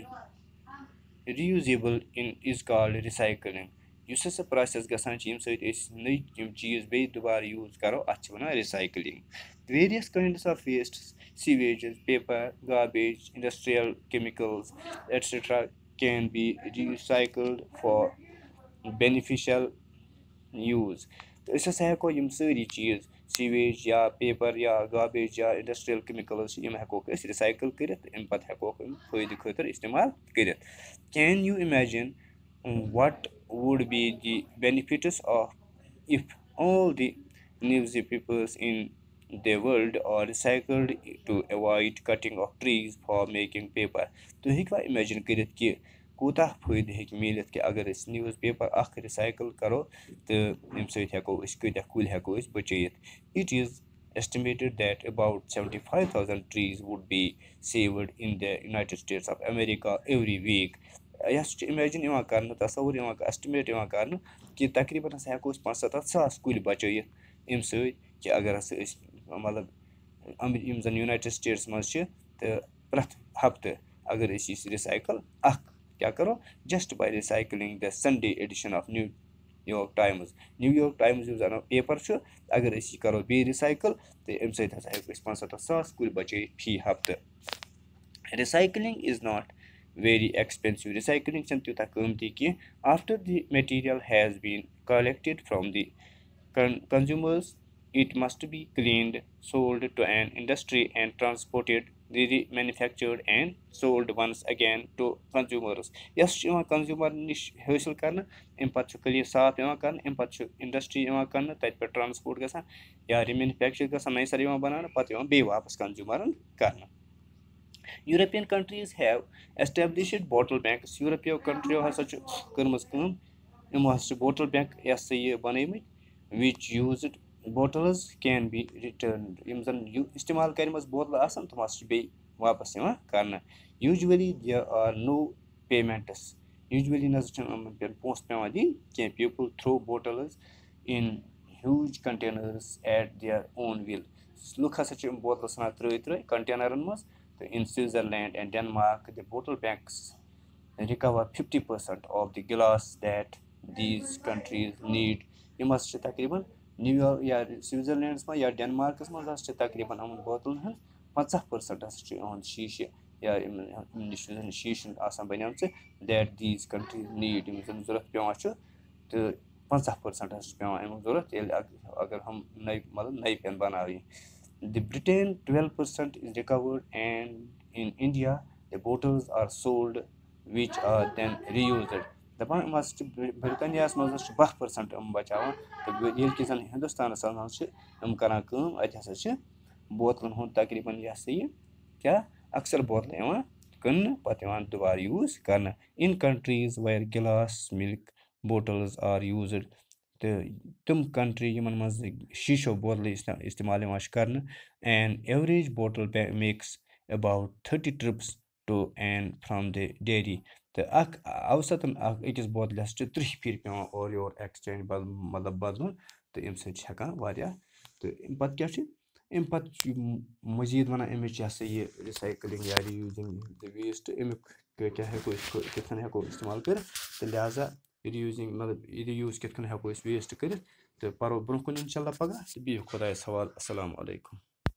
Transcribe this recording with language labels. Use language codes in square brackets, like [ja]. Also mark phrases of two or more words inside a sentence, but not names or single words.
[en] reusable in is called recycling [ks] یُس ہسا پرٛوسٮ۪س گژھان چھِ ییٚمہِ سۭتۍ أسۍ نٔے یِم چیٖز بیٚیہِ دُبارٕ یوٗز کرو اَتھ چھِ وَنان رِسایکلِنٛگ [en] various kinds of waste sewages paper garbage industrial chemicals etcetera can be recycled for beneficial use [ks] تہٕ أسۍ ہسا ہٮ۪کو یِم سٲری چیٖز سیویج یا پیپر یا گاربیج یا انڈسٹریل کیمِکلز چھِ یِم ہٮ۪کوکھ أسۍ رِسایکٕل کٔرِتھ اَمہِ پتہٕ ہٮ۪کوکھ یِم فٲیدٕ خٲطرٕ استعمال کٔرِتھ [en] can you imagine what would be the benefits of if all the newspapers in the world are recycled to avoid cutting of trees for making [ks] paper تُہۍ ہیٚکوا اِمیجِن کٔرِتھ کہِ کوٗتاہ فٲیدٕ ہیٚکہِ میٖلِتھ کہِ اگر أسۍ نِوٕز پیپر اکھ رِسایکٕل کرو تہٕ اَمہِ سۭتۍ ہٮ۪کو أسۍ کۭتیاہ کُلۍ ہٮ۪کو أسۍ بچٲیِتھ [en] it is estimated that about 75,000 trees would be saved in the United States of America every week [ks] یہِ ہسا چھُ اِمیجِن یِوان کرنہٕ تصوُر یِوان ایسٹِمیٹ یِوان کرنہٕ کہِ تقریٖبن ہسا ہٮ۪کو أسۍ 75,000 کُلۍ بچٲیِتھ اَمہِ سۭتۍ کہِ اگر ہسا أسۍ مطلب یِم زن یوٗنایٹِڈ سٹیٹس منٛز چھِ تہٕ پرٛٮ۪تھ ہفتہٕ اگر أسۍ یہِ رِسایکل اکھ کیاہ کرو [en] just by recycling the Sunday edition of New York Times [ks] نِو یارک ٹایمٕز یُس زن پیپر چھُ اگر أسۍ یہِ کرو بیٚیہِ رِسایکل تہٕ اَمہِ سۭتۍ ہسا ہٮ۪کو أسۍ 75,000 کُلۍ بچٲیِتھ فی ہفتہٕ [en] recycling is not very expensive recycling [ks] چھنہٕ تیوٗتاہ قۭمتی کینٛہہ [en] after the material has been collected from the consumers it must be cleaned sold to an industry and transported remanufactured and sold once again to consumers [ks] یۄس چھِ یِوان کنزیوٗمر نِش حٲصِل کرنہٕ اَمہِ پتہٕ چھُ کٔلیٖن صاف یِوان کرنہٕ اَمہِ پتہٕ چھُ انڈسٹری یِوان کرنہٕ تتہِ پٮ۪ٹھ ٹرانسپورٹ گژھان یا رِمینفیکچر گژھان نَیہِ سرٕ یِوان بناونہٕ پتہٕ یِوان بیٚیہِ واپس کنزیوٗمرن کرنہٕ [en] European countries have established bottle banks. European countries [ks] ہسا چھِ کٔرمٕژ کٲم یِمو ہسا چھِ [en] bottle bank [ks] یہِ ہسا یہِ بنٲومٕتۍ [en] which used bottles can be returned [ks] یِم زن استعمال کَرِمَژٕ بوتلہٕ آسان تِم ہسا چھِ بیٚیہِ واپس یِوان کرنہٕ [en] usually there are no payments usually [ks] نہ حظ چھِنہٕ یِمن پٮ۪ٹھ پونٛسہٕ پیٚوان دِنۍ کینٛہہ [en] people throw bottles in huge containers at their own will [ks] لُکھ ہسا چھِ یِم بوتلہٕ ژھٕنان ترٛٲوِتھ کنٹینرن منٛز [en] in Switzerland and Denmark, the bottle banks recover 50% of the glass that these countries need. [ks] یِم ہسا چھِ تقریٖبن نِو یارک یا سوِٹزرلینڈس منٛز یا ڈینمارکس منٛز ہسا چھِ تقریٖبن یِمن بوتلن ہٕنٛز 50% ہسا چھُ یِہُنٛد شیٖشہِ یا یِمن نِش یُس زن شیٖشہِ آسان بنیمژٕ [en] that these countries need [ks] یِم زن ضوٚرتھ پیٚوان چھُ تہٕ 50% ہسا چھُ پیٚوان اَمیُک ضوٚرتھ ییٚلہِ اگر ہُم نٔے مطلب نٔے پیٚن بناونہِ [en] The Britain 12% is recovered and in India the bottles are sold which are then reused. [ks] دَپان یِم ہسا چھِ برطانیاہس منٛز ہسا چھِ 12% یِم بچاوان تہٕ ییٚلہِ کہِ زن ہندوستانس منٛز چھِ یِم کران کٲم اَتہِ ہسا چھِ بوتلن ہُنٛد تقریٖبن یہِ ہسا یہِ کیاہ اکثر بوتلہٕ یِوان کٕننہٕ پتہٕ یِوان دُبارٕ یوٗز کرنہٕ [en] in countries where glass milk bottles are used [ks] تہٕ تِم کنٹری یِمن منٛز شیٖشو بوتلہٕ استعمال یِوان چھِ کرنہٕ [en] and average bottle makes about 30 trips to and from the dairy [ks] تہٕ اکھ اوسطن اکھ أکِس بوتلہِ ہسا چھِ 30 پھِرِ پیٚوان اورٕ یور ایٚکٕسچینج مطلب بدلُن تہٕ اَمہِ سۭتۍ چھِ ہٮ۪کان واریاہ تہٕ اَمہِ پتہٕ کیاہ چھُ اَمہِ پتہٕ چھُ مٔزیٖد وَنان اَمِچ یہِ ہسا یہِ رِسایکلِنٛگ یا [en] reusing the waste [ks] اَمیُک کیاہ ہٮ۪کو أسۍ کِتھ کٔنۍ ہٮ۪کو استعمال کٔرِتھ تہٕ لہٰذا رِیوٗزِنٛگ مطلب رِیوٗز کِتھ کٔنۍ ہٮ۪کو أسۍ ویسٹ کٔرِتھ تہٕ پَرو برونٛہہ کُن [ar] اِنشاء اللہ [ks] پگاہ تہٕ بِہِو خۄدایَس حوالہٕ [ar] السلامُ علیکُم